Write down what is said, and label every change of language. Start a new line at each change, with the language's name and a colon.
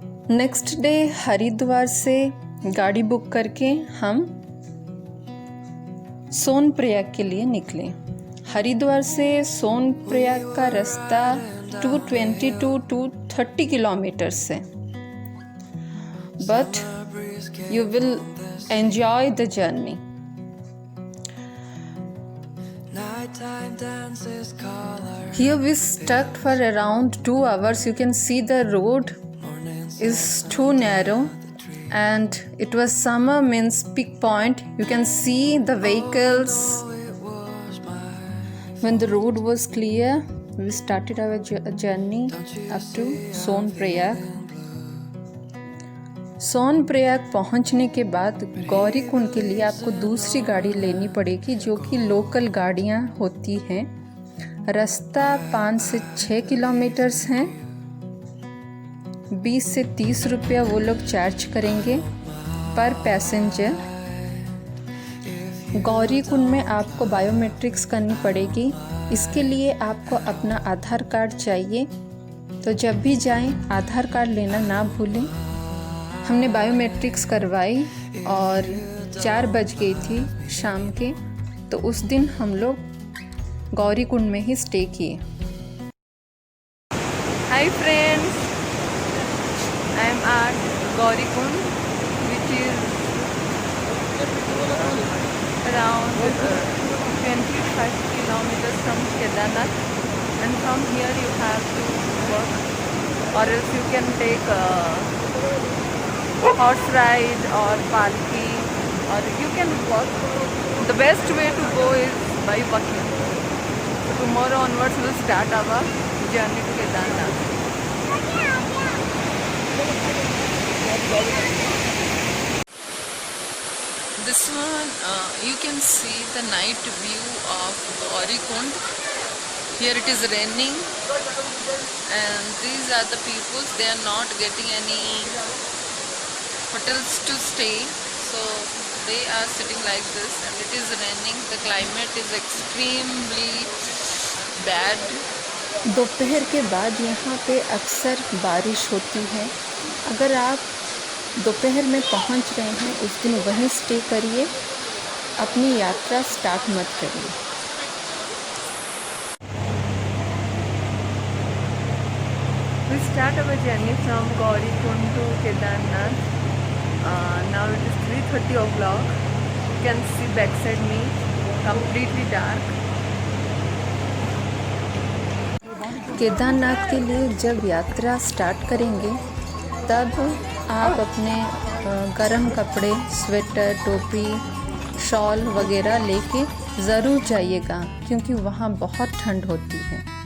Hindi: Next day Haridwar से गाड़ी book करके हम सोनप्रयाग के लिए निकले। हरिद्वार से सोनप्रयाग का रास्ता 220 to 230 किलोमीटर्स है,
English: But you will enjoy the journey. Here we stuck for around 2 hours. You can see the road is too narrow, and it was summer, means peak point. You can see the vehicles. When the road was clear, we started our journey up to Sonprayag.
Hindi: Sonprayag पहुंचने के बाद गौरीकुंड के लिए आपको दूसरी गाड़ी लेनी पड़ेगी, जो कि लोकल गाड़ियां होती हैं। रास्ता 5 से 6 किलोमीटर्स हैं। 20 से 30 रुपया वो लोग चार्ज करेंगे पर पैसेंजर। गौरीकुंड में आपको बायोमेट्रिक्स करनी पड़ेगी, इसके लिए आपको अपना आधार कार्ड चाहिए। तो जब भी जाएं आधार कार्ड लेना ना भूलें। हमने बायोमेट्रिक्स करवाई और 4 बज गई थी शाम के, तो उस दिन हम लोग गौरी कुंड में ही स्टे किए।
English: Hi friends, I am at Gauri Kund, which is around 25 kilometers from Kedarnath, and from here you have to walk, or else you can take a horse ride or palki, or you can walk. The best way to go is by walking. So tomorrow onwards we'll start our journey to Kedarnath. This one you can see the night view of Gauri Kund. Here it is raining and these are the people. They are not getting any hotels to stay, so they are sitting like this, and it is raining. The climate is extremely bad.
Hindi: दोपहर के बाद यहाँ पे अक्सर बारिश होती है। अगर आप दोपहर में पहुँच रहे हैं उस दिन वहीं स्टे करिए, अपनी यात्रा स्टार्ट मत करिए।
English: We start our journey from Gauri Kund to Kedarnath. Now it is 3:30 o'clock. You can see backside me, completely dark.
Hindi: Kedarnath के लिए जब यात्रा स्टार्ट करेंगे तब आप अपने गर्म कपड़े, स्वेटर, टोपी, शॉल वगैरह लेके ज़रूर जाइएगा, क्योंकि वहाँ बहुत ठंड होती है।